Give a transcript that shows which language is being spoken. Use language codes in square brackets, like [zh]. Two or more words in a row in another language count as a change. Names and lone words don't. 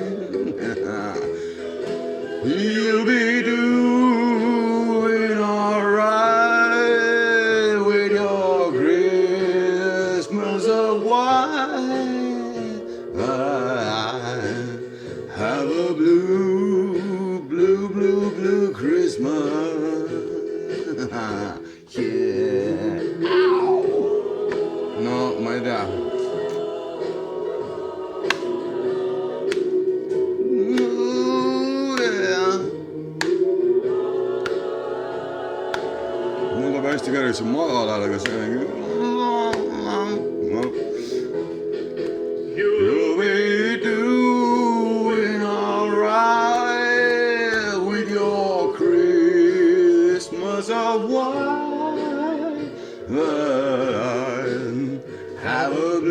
[en] You'll be doing alright with your Christmas of white. I have a blue Christmas. Yeah. Ow. [et] No, ma ei tea. Mul tuleb hästi kergeks magada, aga see no. [en] You'll be doing alright with your Christmas of white. I have a